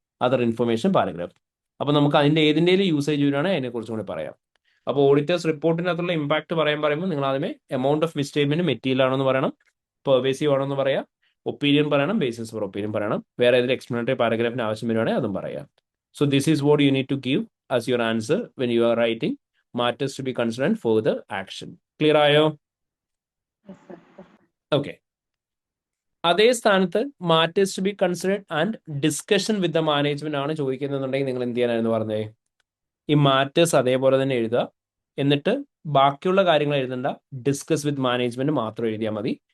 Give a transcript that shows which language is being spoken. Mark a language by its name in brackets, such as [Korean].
[Malayalam] Other information paragraph. അപ്പോൾ നമുക്ക് അതിന്റെ ഏതിൻ്റെയും യൂസേജ് വരികയാണെങ്കിൽ അതിനെക്കുറിച്ചും കൂടി പറയാം. അപ്പോൾ ഓഡിറ്റേഴ്സ് റിപ്പോർട്ടിനകത്തുള്ള ഇമ്പാക്ട് പറയുമ്പോൾ നിങ്ങൾ ആദ്യമേ എമൗണ്ട് ഓഫ് മിസ്റ്റേറ്റ്മെന്റ് മെറ്റീരിയൽ ആണെന്ന് പറയണം, പെർവേസീവ് ആണെന്ന് പറയാം, ഒപ്പീനിയൻ പറയണം, ബേസിസ് ഫോർ ഒപ്പീനിയൻ പറയണം, വേറെ ഏതെങ്കിലും എക്സ്പ്ലനേറ്ററി പാരഗ്രാഫിന് ആവശ്യം വരുവാണെങ്കിൽ അതും പറയാം. [English] So this is what you need to give as your answer when you are writing matters to be considered further action. [Malayalam] Clear ആയോ? [English] Okay. [Malayalam] അതേ സ്ഥാനത്ത് matters to be considered and discussion with the management ആണ് ചോദിക്കുന്നതെന്നുണ്ടെങ്കിൽ നിങ്ങൾ എന്ത് ചെയ്യാനായിരുന്നു പറഞ്ഞേ? ഈ matters അതേപോലെ തന്നെ എഴുതുക, എന്നിട്ട് ബാക്കിയുള്ള കാര്യങ്ങൾ എഴുതണ്ട, ഡിസ്കസ് വിത്ത് മാനേജ്മെന്റ് മാത്രം എഴുതിയാൽ മതി.